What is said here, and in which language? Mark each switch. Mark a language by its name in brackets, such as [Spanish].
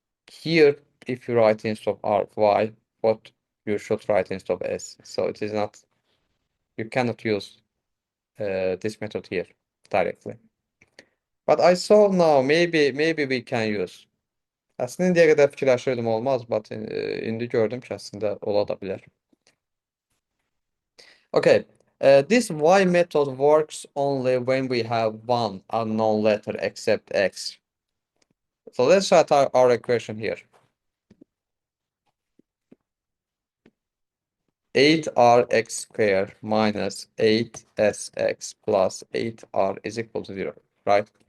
[English] Here, if you write instead of ry, what you should write instead of s. So it is not, you cannot use this method here directly. But I saw now, maybe we can use. [Azerbaijani] Aslında indiyə qədər fikirləşirdim olmaz, [English] but [Azerbaijani] indi gördüm ki, aslında ola da bilər. [English] Okay, this y method works only when we have one unknown letter except x. So let's write our equation here. 8rx squared minus 8sx plus 8r is equal to 0, right?